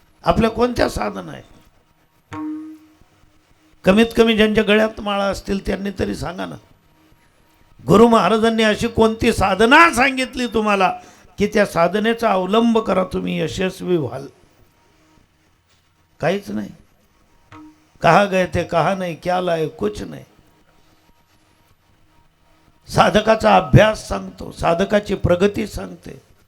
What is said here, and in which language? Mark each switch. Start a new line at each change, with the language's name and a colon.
Marathi: आपल्या कोणत्या साधना आहे? कमीत कमी ज्यांच्या गळ्यात माळा असतील त्यांनी तरी सांगा ना. गुरु महाराजांनी अशी कोणती साधना सांगितली तुम्हाला की त्या साधनेचा अवलंब करा, तुम्ही यशस्वी व्हाल? काहीच नाही.
Hindi: कहा गए थे कहा नहीं, क्या लाए कुछ नहीं.
Marathi: साधकाचा अभ्यास सांगतो, साधकाची प्रगती सांगते.